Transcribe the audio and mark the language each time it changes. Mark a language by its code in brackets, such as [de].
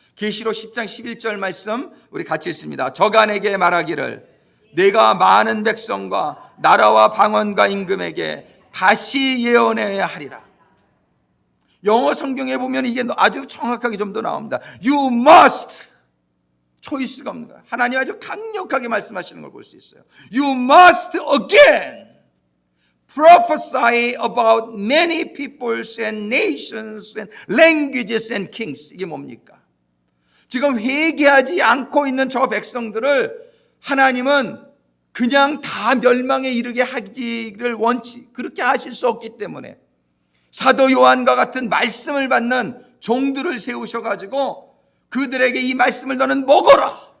[ko] 계시록 10장 11절 말씀 우리 같이 읽습니다. 저간에게 말하기를 내가 많은 백성과 나라와 방언과 임금에게 다시 예언해야 하리라. 영어 성경에 보면 이게 아주 정확하게 좀 더 나옵니다. [en] You must, [ko] 초이스가 없는 거예요. 하나님 아주 강력하게 말씀하시는 걸 볼 수 있어요. [en] You must again prophesy about many peoples and nations and languages and kings. [ko] 이게 뭡니까? 지금 회개하지 않고 있는 저 백성들을 하나님은 그냥 다 멸망에 이르게 하기를 그렇게 하실 수 없기 때문에 사도 요한과 같은 말씀을 받는 종들을 세우셔가지고 그들에게 이 말씀을 너는 먹어라.